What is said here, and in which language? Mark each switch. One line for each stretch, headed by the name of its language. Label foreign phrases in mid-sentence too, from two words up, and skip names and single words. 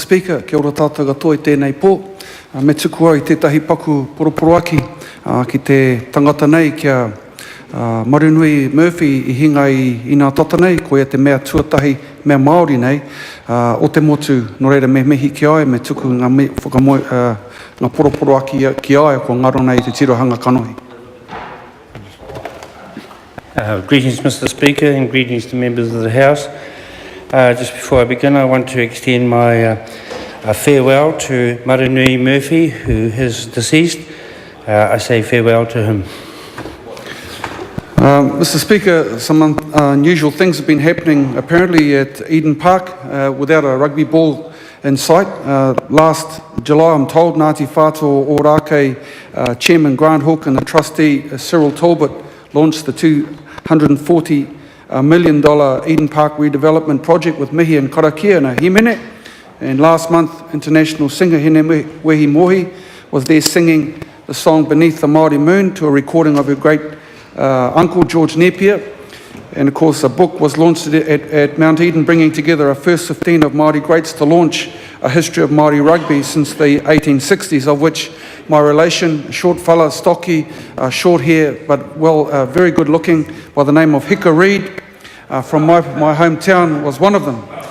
English: Speaker,
Māori: kia ora tātou katoa I tēnei pō. Me tuku au I tētahi paku poroporoaki ki te tangata nei kia Maori Murphy I hinga I nā tata nei, ko ia te mea tuatahi, mea Maori nei, o te motu, no reira me mihi ki ai, me tuku ngā poroporoaki ki ai, ko ngaro nei te tirohanga kanohi.
English: Greetings, Mr. Speaker, and greetings to members of the House. Just before I begin, I want to extend my farewell to Maori Murphy, who is deceased. I say farewell to him. Mr. Speaker, some unusual things have been happening apparently at Eden Park without a rugby ball in sight. Last July, I'm told, Ngāti Whātua Ōrākei Chairman Grant Hook and the trustee Cyril Talbot launched the $240 million Eden Park redevelopment project with mihi and
Māori: karakia na himene.
English: And last month, international singer Hene Wehi Mohi was there singing the song Beneath the Māori Moon to a recording of her great uncle George Napier. And of course, a book was launched at Mount Eden, bringing together a first 15 of Māori greats to launch a history of Māori rugby since the 1860s, of which my relation, short fella, stocky, short hair, but very good looking, by the name of Hika Reid from my hometown, was one of them.